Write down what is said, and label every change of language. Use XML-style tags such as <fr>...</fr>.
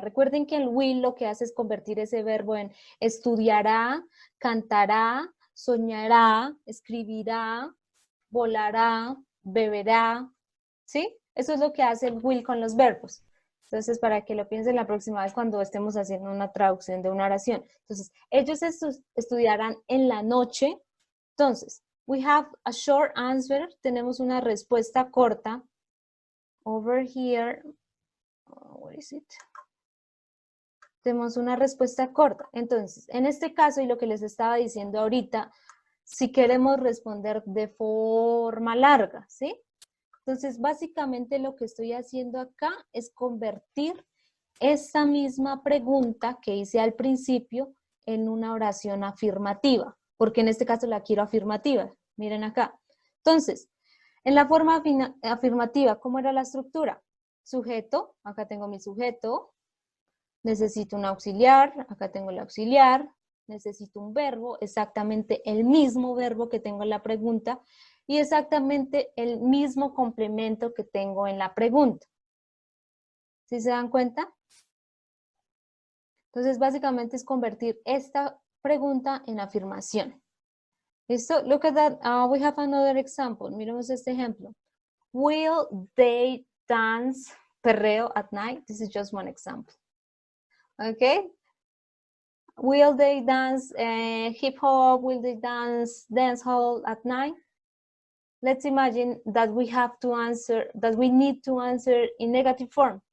<es>Recuerden que el will lo que hace es convertir ese verbo en estudiará, cantará, soñará, escribirá, volará, beberá. ¿Sí? Eso es lo que hace el will con los verbos. Entonces, para que lo piensen la próxima vez cuando estemos haciendo una traducción de una oración. Entonces, ellos estudiarán en la noche.</es> <en>Entonces, we have a short answer.</en> <es>Tenemos una respuesta corta.</es> <en>Over here, what is it?</en> <es>Tenemos una respuesta corta. Entonces, en este caso, y lo que les estaba diciendo ahorita, si queremos responder de forma larga, ¿sí? Entonces, básicamente lo que estoy haciendo acá es convertir esta misma pregunta que hice al principio en una oración afirmativa, porque en este caso la quiero afirmativa. Miren acá. Entonces, en la forma afirmativa, ¿cómo era la estructura? Sujeto, acá tengo mi sujeto, necesito un auxiliar, acá tengo el auxiliar, necesito un verbo, exactamente el mismo verbo que tengo en la pregunta y exactamente el mismo complemento que tengo en la pregunta. ¿Sí se dan cuenta? Entonces, básicamente es convertir esta pregunta en afirmación.</es> <en>¿Listo? Look at that. We have another example.</en> <es>Miremos este ejemplo.</es> <en>Will they dance perreo at night? This is just one example. Okay? Will they dance hip hop? Will they dance hall at night? Let's imagine that we have to answer, that we need to answer in negative form.</en>